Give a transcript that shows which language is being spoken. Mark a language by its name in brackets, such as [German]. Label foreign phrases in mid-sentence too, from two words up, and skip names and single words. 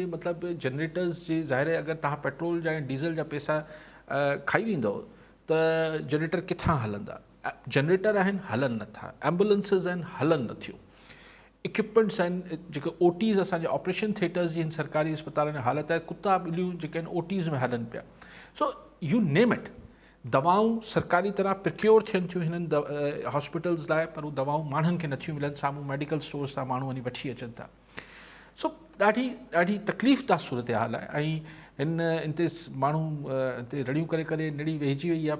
[Sindhi] मतिलबु जनरेटर्स जे ज़ाहिर अगरि तव्हां पेट्रोल जा ऐं डीज़ल जा पैसा खाई वेंदव त जनरेटर किथां हलंदा? जनरेटर आहिनि हलनि नथा, एम्बुलेंसिस आहिनि हलनि नथियूं, इक्विपमेंट्स आहिनि जेके ओटीज़ असांजे [English] operation theaters [Sindhi] जी सरकारी अस्पताल में हालत आहे कुता ॿिलियूं जेके आहिनि ओटीज़ में हलनि पिया। [English] so you name it. [Sindhi] दवाऊं सरकारी तरह प्रिक्योर थियनि थियूं हिननि हॉस्पिटल्स लाइ पर उहे दवाऊं माण्हुनि खे नथियूं मिलनि। साम्हूं [English] medical stores [Sindhi] तां माण्हू वञी वठी अचनि था। सो ॾाढी तकलीफ़ दाह सूरत हाल आहे ऐं हिते माण्हू हिते रड़ियूं करे निड़ी वेहिजी वई आहे।